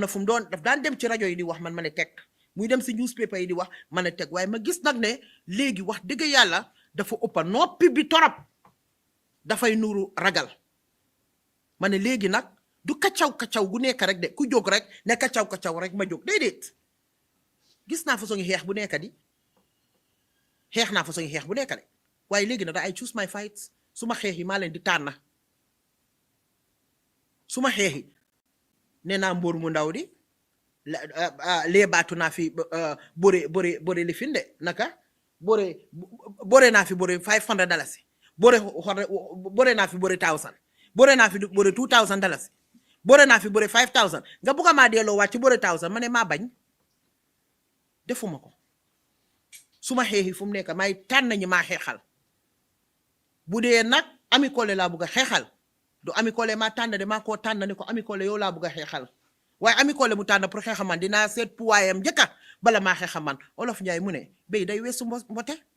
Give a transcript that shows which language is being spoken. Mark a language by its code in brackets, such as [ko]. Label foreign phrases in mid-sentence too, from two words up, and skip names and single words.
[wo] fu mu doon daf daan dem ci rajo yi di wax man ma ne teg muy dem si newspaper yi di wax ma ne teg waaye ma gis nag ne léegi wax dëgg yàlla dafa ëppa noppi bi torop dafay nuru ragal ma ne léegi nag du kacaw gu nekk rek de ku jóg rek ne kacaw rek ma jóg déedéet gis naa façon xeex bu nekk di xeex naa façon xeex bu nekk de waaye léegi nag da ay [en] choose my fights [wo] suma xeex yi maa leen di tànn suma xeex yi nee naa mbóor mu ndaw di lee baatu naa fi bore li fin de naka bore naa fi bore $500 bore naa fi bore 1000 bore naa fi bore $2000 bore naa fi bore 5000 nga bugg a maa delloo waat ci bore 1000 ma ne maa bañ defuma ko suma xeexi fu mu nekk may tànn ñi maa xeexal bu dee nag Ami Colley laa bugg a xeexal du Ami Colley maa tànn de maa koo tànn ne ko Ami Colley yow laa bugg a xeexal waaye Ami Colley mu tànn pour xeexa man dinaa seet puwaayam njëkka bala maa xeexa man Olof Njaay mu ne béy day weesu mbote